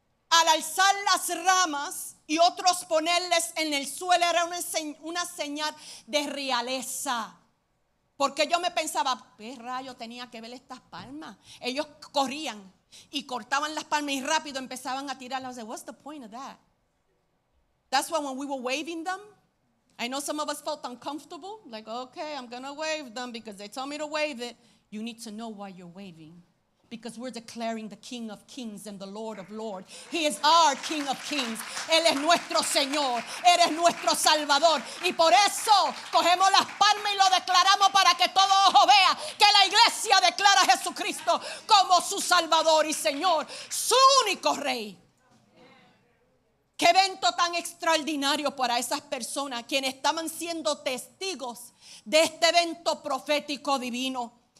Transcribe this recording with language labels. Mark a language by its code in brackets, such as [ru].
[es] Al alzar las ramas y otros ponerles en el suelo era una señal de realeza. Porque yo me pensaba, ¿qué rayo tenía que ver estas palmas? Ellos corrían y cortaban las palmas y rápido empezaban a tirarlas. [en] I was like, what's the point of that? That's why when we were waving them, I know some of us felt uncomfortable. Like, okay, I'm going to wave them because they told me to wave it. You need to know why you're waving. Because we're declaring the King of Kings and the Lord of Lords. He is our King of Kings. [es] Él es nuestro Señor. Él es nuestro Salvador. Y por eso cogemos las palmas y lo declaramos para que todo ojo vea que la iglesia declara a Jesucristo como su Salvador y Señor, su único Rey. Qué evento tan extraordinario para esas personas quienes estaban siendo testigos de este evento profético divino.